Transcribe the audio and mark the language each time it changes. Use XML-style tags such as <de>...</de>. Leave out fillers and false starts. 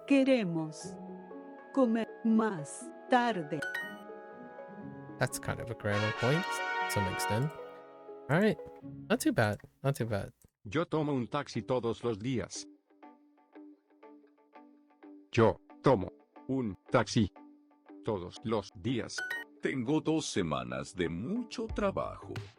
<es>Queremos comer más tarde.</es> <en>That's kind of a grammar point to some extent. All right, not too bad.</en> <es>Yo tomo un taxi todos los días. Yo tomo un taxi todos los días. Tengo 2 semanas de mucho trabajo.</es>